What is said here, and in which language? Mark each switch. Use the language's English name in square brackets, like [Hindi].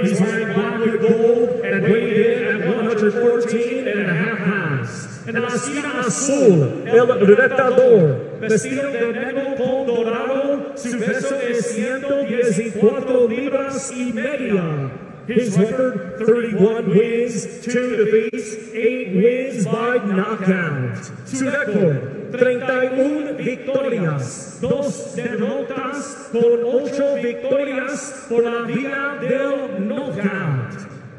[English] He's wearing black with gold and weighed in at 114.5 pounds. [Spanish] En la esquina azul, el retador, vestido de negro con dorado, su peso es 114 libras y media. [English] His record, 31 wins, 2 defeats, 8 wins by knockout. [Spanish] Su récord, 31 victorias, 2 derrotas con 8 victorias por la vía del knockout.